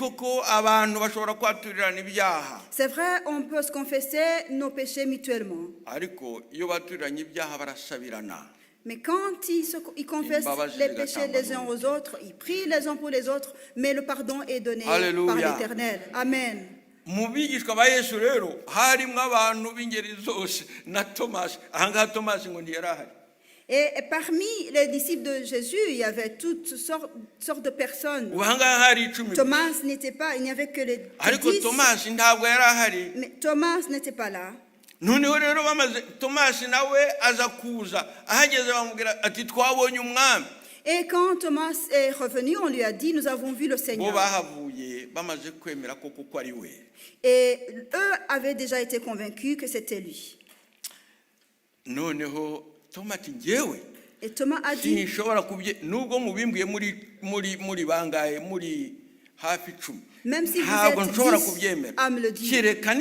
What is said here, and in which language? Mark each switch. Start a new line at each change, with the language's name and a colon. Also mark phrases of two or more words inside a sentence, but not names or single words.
French: C'est vrai, on peut se confesser nos péchés mutuellement. Mais quand ils confessent les péchés les uns aux autres, ils prient les uns pour les autres, mais le pardon est donné par l'Éternel. Amen.
Kinyarwanda: Mu bigishwa ba Yesu rero harimo abantu b'ingeri zose na Thomas. Ahangaha Thomas ngo ntiyarahari.
French: Et parmi les disciples de Jésus, il y avait toutes sortes de personnes. Thomas n'était pas, il n'y avait que les 10. Mais Thomas n'était pas là.
Kinyarwanda: Noneho rero bamaze Thomas nawe aza kuza ahageze bamubwira ati twabonye umwami.
French: Et quand Thomas est revenu, on lui a dit, nous avons vu le Seigneur. Et eux avaient déjà été convaincus que c'était lui. Et Thomas a dit, même si vous êtes 10 à me le dire,